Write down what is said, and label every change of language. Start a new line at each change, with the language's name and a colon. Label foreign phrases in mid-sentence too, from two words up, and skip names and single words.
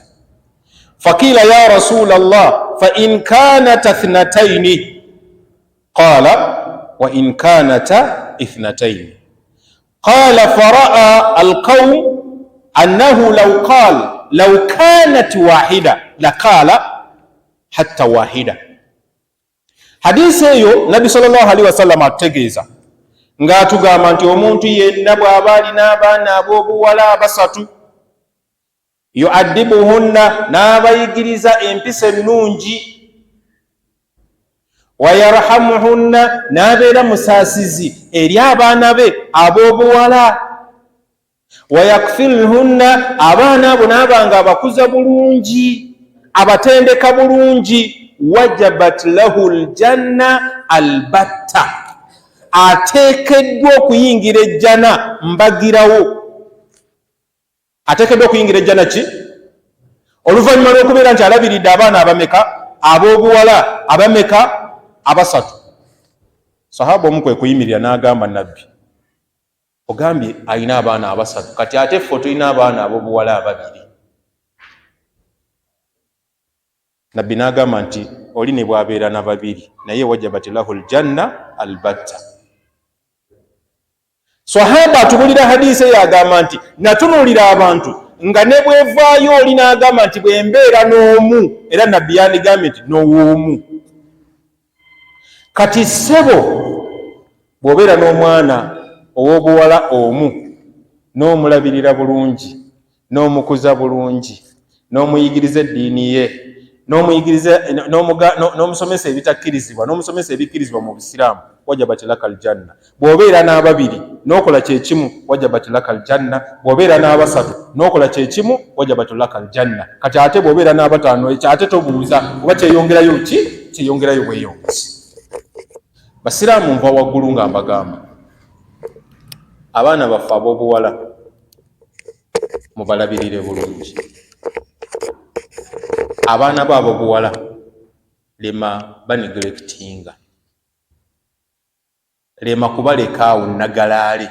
Arabic: فقيل يا رسول الله فإن كانتا اثنتين، قال وإن كانتا اثنتين، قال فرأى القوم أنه لو كانت واحدة لقال حتى واحدة.
Ganda: Hadisi eyo Nabi
Arabic: صلى الله عليه وسلم
Ganda: ategeeza nga atugamba nti omuntu yenna bw'aba alina abaana ab'obuwala basatu, yu'addibuhunna, n'abayigiriza empisa ennungi,
Arabic: ويرحمهن,
Ganda: n'abeera musaasizi eri abaana be ab'obuwala,
Arabic: ويكفلهن,
Ganda: abaana abo n'abanga abakuza bulungi, abatendeka bulungi,
Arabic: وجبت له الجنة البتة,
Ganda: ateekeddwa okuyingira ejjana mbagirawo. Ateekeddwa okuyingira ejjana ki? Oluvannyuma lw'okubeera nti alabiridde abaana abameka ab'obuwala abameka? Abasatu. Sahaba omu kwe kuyimirira n'agamba Nabbi, ogambye alina abaana abasatu, kati ate ffe tulina abaana ab'obuwala ababiri. Nabbi n'agamba nti oli ne bw'abeera na babiri naye
Arabic: وجبت له الجنة البتة.
Ganda: Sahaba atubulira hadisi yagamba nti natunuulira abantu nga ne bwevaayo oli n'agamba nti bwe mbeera n'omu, era Nabbi yandigambye nti n'ow'omu. Kati ssebo bw'obeera n'omwana ow'obuwala omu, n'omulabirira bulungi, n'omukuza bulungi, n'omuyigiriza eddiini ye, n'omusomesa ebitakkirizibwa, n'omusomesa ebikkirizibwa mu Busiraamu,
Arabic: وجبت لك الجنة.
Ganda: Bw'obeera n'ababiri n'okola kyekimu,
Arabic: وجبت لك الجنة.
Ganda: Bw'obeera n'abasatu n'okola kyekimu,
Arabic: وجبت لك الجنة.
Ganda: Kati ate bw'obeera n'abataano, ekyo ate tobuuza oba kyeyongerayo ki? Kyeyongerayo bweyongezi. Basiraamu nva waggulu nga mbagamba, abaana baffe ab'obuwala mubalabirire bulungi. Abaana baabo buwala lema banegelectinga, lema kubaleka awo nagalaale.